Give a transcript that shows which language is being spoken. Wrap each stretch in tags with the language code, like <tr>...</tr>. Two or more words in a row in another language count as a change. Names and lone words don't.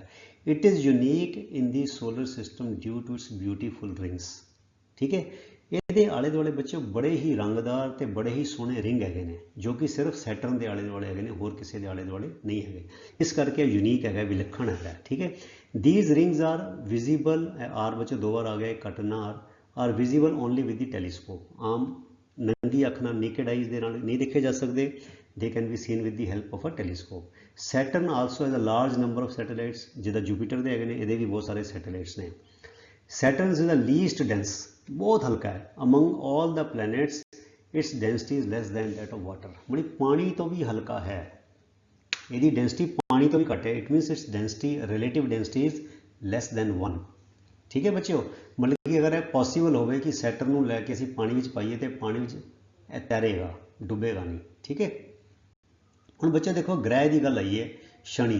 <en>It is unique in the solar system due to its beautiful rings.</en> <pa>ਠੀਕ ਹੈ। ਇਹਦੇ ਆਲੇ ਦੁਆਲੇ ਬੱਚੇ ਬੜੇ ਹੀ ਰੰਗਦਾਰ ਤੇ ਬੜੇ ਹੀ ਸੋਹਣੇ ਰਿੰਗ ਹੈਗੇ ਨੇ, ਜੋ ਕਿ ਸਿਰਫ ਸੈਟਰਨ ਦੇ ਆਲੇ ਦੁਆਲੇ ਹੈਗੇ ਨੇ, ਹੋਰ ਕਿਸੇ ਦੇ ਆਲੇ ਦੁਆਲੇ ਨਹੀਂ ਹੈਗੇ। ਇਸ ਕਰਕੇ ਯੂਨੀਕ ਹੈਗਾ, ਵਿਲੱਖਣ ਹੈਗਾ। ਠੀਕ ਹੈ,</pa> <en>these rings are visible,</en> <pa>ਆਰ ਬੱਚੇ ਦੋ ਵਾਰ ਆ ਗਏ, ਕੱਟ ਨਾ</pa> <en>are visible only with the telescope.</en> <pa>ਆਮ ਨੰਗੀ ਅੱਖ ਨਾਲ</pa> <en>naked eyes</en> <pa>ਦੇ ਨਾਲ ਨਹੀਂ ਦੇਖੇ ਜਾ ਸਕਦੇ,</pa> <en>they can be seen with the help of a telescope. Saturn also has a large number of satellites,</en> <pa>ਜਿੱਦਾਂ ਜੂਪੀਟਰ ਦੇ ਹੈਗੇ ਨੇ, ਇਹਦੇ ਵੀ ਬਹੁਤ ਸਾਰੇ ਸੈਟੇਲਾਈਟਸ ਨੇ।</pa> <en>Saturn is the least dense,</en> <pa>ਬਹੁਤ ਹਲਕਾ ਹੈ।</pa> <en>among all the planets its density is less than that of water,</en> <pa>ਮਤਲਬ ਪਾਣੀ ਤੋਂ ਵੀ ਹਲਕਾ ਹੈ, ਇਹਦੀ ਡੈਂਸਿਟੀ ਪਾਣੀ ਤੋਂ ਵੀ ਘੱਟ ਹੈ।</pa> <en>It means its density, relative density is less than 1.</en> <pa>ਠੀਕ ਹੈ ਬੱਚਿਓ, ਮਤਲਬ ਕਿ ਅਗਰ ਇਹ ਪੋਸੀਬਲ ਹੋਵੇ ਕਿ ਸੈਟਰਨ ਨੂੰ ਲੈ ਕੇ ਅਸੀਂ ਪਾਣੀ ਵਿੱਚ ਪਾਈਏ ਤੇ ਪਾਣੀ ਵਿੱਚ ਇਹ ਤੈਰੇਗਾ, ਡੁੱਬੇਗਾ ਨਹੀਂ। ਠੀਕ ਹੈ, ਹੁਣ ਬੱਚੇ ਦੇਖੋ ਗ੍ਰਹਿ ਦੀ ਗੱਲ ਆਈ ਹੈ, ਸ਼ਨੀ।</pa>